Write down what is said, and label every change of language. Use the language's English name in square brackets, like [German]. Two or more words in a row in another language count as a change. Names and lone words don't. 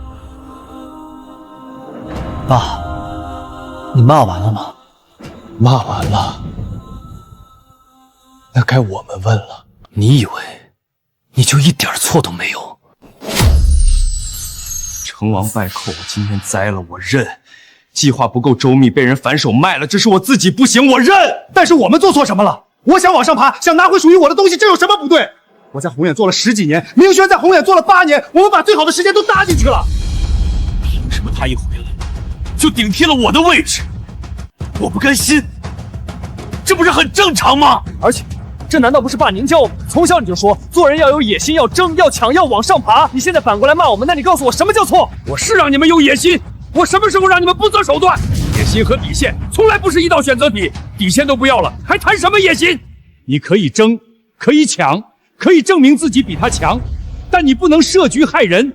[Chinese] 爸，你罵完了嗎？罵完了，那該我們問了。你以為你就一點錯都沒有？成王敗寇，我今天栽了，我認。計劃不夠周密，被人反手賣了，這是我自己不行，我認。但是我們做錯什麼了？我想往上爬，想拿回屬於我的東西，這有什麼不對？我在宏遠做了10幾年，明軒在宏遠做了8年，我們把最好的時間都搭進去了。憑什麼他一回來就頂替了我的位置？我不甘心，這不是很正常嗎？而且，這難道不是爸您教我們？從小你就說做人要有野心，要爭，要搶，要往上爬。你現在反過來罵我們，那你告訴我什麼叫錯？我是讓你們有野心，我什麼時候讓你們不擇手段？野心和底線從來不是一道選擇題，底線都不要了，還談什麼野心？你可以爭，可以搶，可以證明自己比他強，但你不能設局害人。